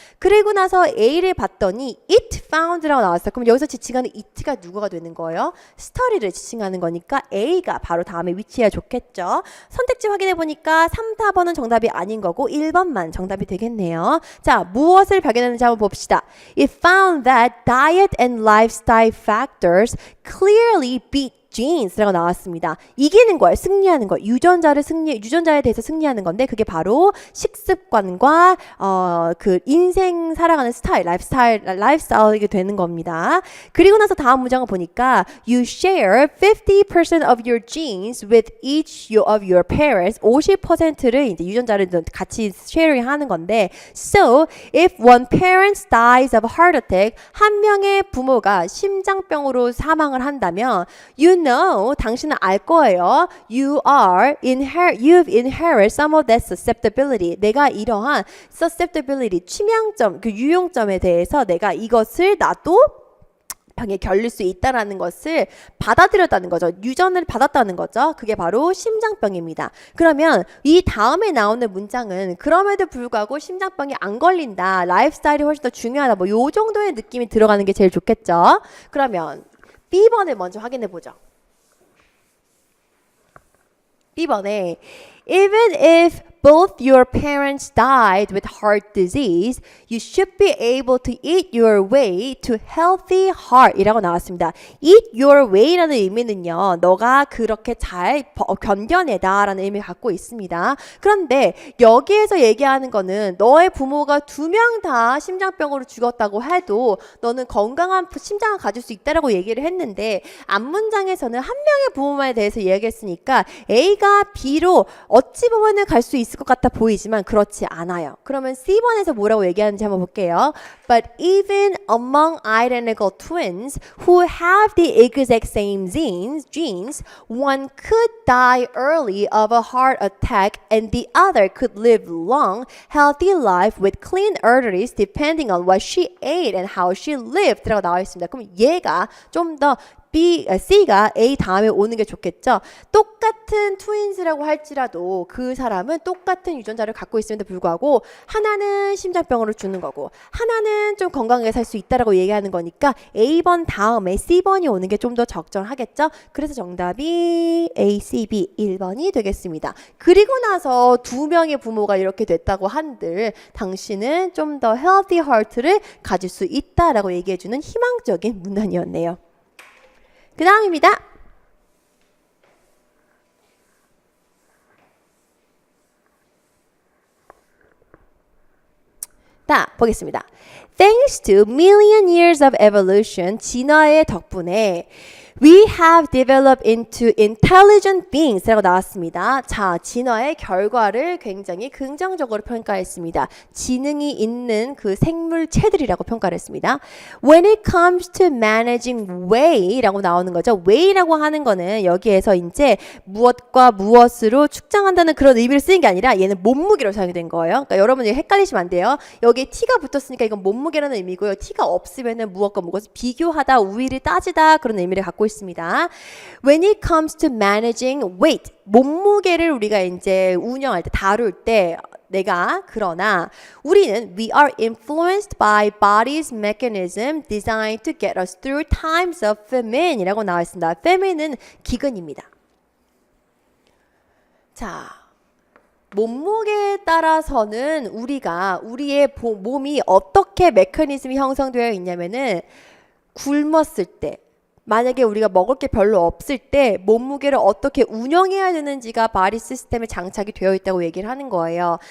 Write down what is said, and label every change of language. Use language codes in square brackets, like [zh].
[ko] 그리고 나서 A를 봤더니 [en] it found [ko] 라고 나왔어요. 그럼 여기서 지칭하는 it가 누구가 되는 거예요? 스터디를 지칭하는 거니까 A가 바로 다음에 위치해야 좋겠죠. 선택지 확인해 보니까 3, 4번은 정답이 아닌 거고 1번만 정답이 되겠네요. 자, 무엇을 발견했는지 한번 봅시다. [en] It found that diet and lifestyle factors clearly beat genes [ko] 라고 나왔습니다. 이기는 거예요. 승리하는 거. 유전자에 대해서 승리하는 건데 그게 바로 식습관과 그 인생 살아가는 스타일, 라이프스타일이 되는 겁니다. 그리고 나서 다음 문장을 보니까 [en] You share 50% of your genes with each of your parents. [ko] 50%를 이제 유전자를 같이 sharing 하는 건데 [en] So if one parent dies of heart attack, [ko] 한 명의 부모가 심장병으로 사망을 한다면 [en] You know, [ko] 당신은 알 거예요. [en] You've inherited some of that susceptibility. [ko] 내가 이러한 susceptibility, 취향점, 그 유용점에 대해서 내가 이것을 나도 병에 결릴 수 있다라는 것을 받아들였다는 거죠. 유전을 받았다는 거죠. 그게 바로 심장병입니다. 그러면 이 다음에 나오는 문장은 그럼에도 불구하고 심장병이 안 걸린다. 라이프스타일이 훨씬 더 중요하다. 뭐 요 정도의 느낌이 들어가는 게 제일 좋겠죠. 그러면 B번을 먼저 확인해 보죠. [en] B번에 Even if both your parents died with heart disease, you should be able to eat your way to healthy heart [ko] 이라고 나왔습니다. [en] Eat your way [ko] 라는 의미는요. 너가 그렇게 잘 견뎌내다 라는 의미를 갖고 있습니다. 그런데 여기에서 얘기하는 거는 너의 부모가 2명 다 심장병으로 죽었다고 해도 너는 건강한 심장을 가질 수 있다라고 얘기를 했는데 앞문장에서는 한 명의 부모에 대해서 이야기했으니까 A가 B로 어찌 보면은 갈 수 있을 것 같아 보이지만 그렇지 않아요. 그러면 C번에서 뭐라고 얘기하는지 한번 볼게요. [en] But even among identical twins who have the exact same genes, one could die early of a heart attack and the other could live long, healthy life with clean arteries depending on what she ate and how she lived [ko] 라고 나와 있습니다. 그럼 얘가 좀 더 C가 A 다음에 오는 게 좋겠죠. 똑같은 트윈스라고 할지라도 그 사람은 똑같은 유전자를 갖고 있음에도 불구하고 하나는 심장병으로 죽는 거고 하나는 좀 건강하게 살 수 있다라고 얘기하는 거니까 A번 다음에 C번이 오는 게 좀 더 적절하겠죠. 그래서 정답이 A, C, B 1번이 되겠습니다. 그리고 나서 2명의 부모가 이렇게 됐다고 한들 당신은 좀 더 [en] healthy heart [ko] 를 가질 수 있다라고 얘기해주는 희망적인 문단이었네요. 그 다음입니다. 자, 보겠습니다. [en] Thanks to million years of evolution, [ko] 진화의 덕분에 [en] We have developed into intelligent beings [ko] 라고 나왔습니다. 자, 진화의 결과를 굉장히 긍정적으로 평가했습니다. 지능이 있는 그 생물체들이라고 평가를 했습니다. [en] When it comes to managing weight [ko] 라고 나오는 거죠. weight라고 하는 거는 여기에서 이제 무엇과 무엇으로 축장한다는 그런 의미를 쓰는 게 아니라 얘는 몸무게로 사용이 된 거예요. 그러니까 여러분 헷갈리시면 안 돼요. 여기에 t가 붙었으니까 이건 몸무게라는 의미고요. t가 없으면은 무엇과 무엇을 비교하다, 우위를 따지다 그런 의미를 갖고 있습니다. [en] When it comes to managing weight, [ko] 몸무게를 우리가 이제 운영할 때, 다룰 때 그러나 우리는 [en] we are influenced by body's mechanism designed to get us through times of famine [ko] 이라고 나와 있습니다. famine은 기근입니다. 자, 몸무게에 따라서는 우리의 몸이 어떻게 메커니즘이 형성되어 있냐면은 굶었을 때, 만약에 우리가 먹을 게 별로 없을 때 몸무게를 어떻게 운영해야 되는지가 바디 시스템에 장착이 되어 있다고 얘기를 하는 거예요.